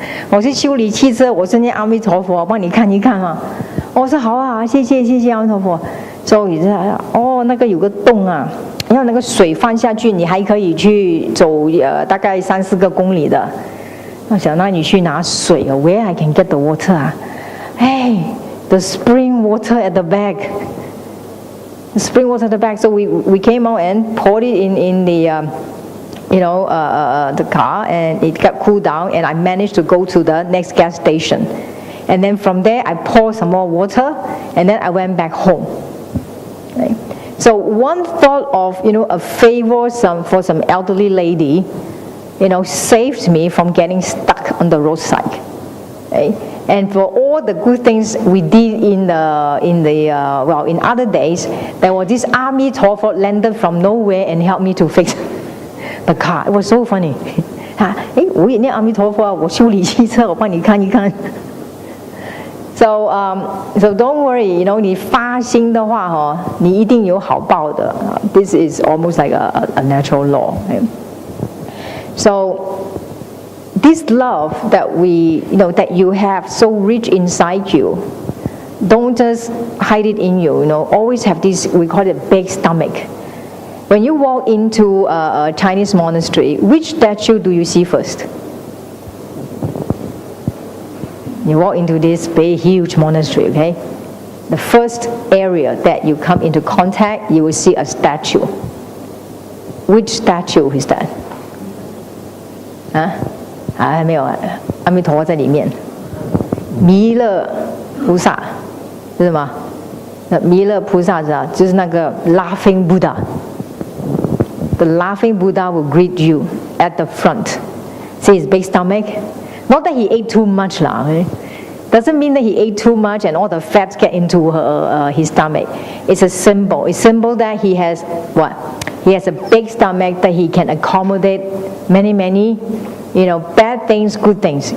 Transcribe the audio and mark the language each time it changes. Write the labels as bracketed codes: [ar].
[zh] 我是修理汽车，我是念阿弥陀佛，帮你看一看嘛。我说好啊，谢谢阿弥陀佛。所以那个有个洞啊，然后那个水放下去，你还可以去走大概3-4个公里的。我想那你去拿水 [en] ，Where I can get the water 啊？Hey, the spring water at the back. The spring water at the back. So we came out and poured it in the the car, and it got cooled down, and I managed to go to the next gas station. And then from there, I poured some more water, and then I went back home. Right? So one thought of, a favor for some elderly lady, saved me from getting stuck on the roadside. Right? And for all the good things we did in other days, there was this army torfor landed from nowhere and helped me to fix the car. It was so funny. [zh] 我也念阿弥陀佛，我修理汽车，我帮你看一看。 [en] So don't worry, [zh] 你发心的话你一定有好报的。 [en] This is almost like a natural law. Right? So this love that that you have so rich inside you, don't just hide it in you. Always have this, we call it big stomach. When you walk into a Chinese monastery, which statue do you see first? You walk into this big, huge monastery, okay? The first area that you come into contact, you will see a statue. Which statue is that? [zh] 还没有阿弥陀佛在里面。弥勒菩萨是什么？弥勒菩萨就是那个 laughing Buddha. [en] The laughing Buddha will greet you at the front. See his big stomach? Not that he ate too much okay? Doesn't mean that he ate too much and all the fats get into his stomach. It's a symbol. It's a symbol that he has what? He has a big stomach that he can accommodate many, bad things, good things.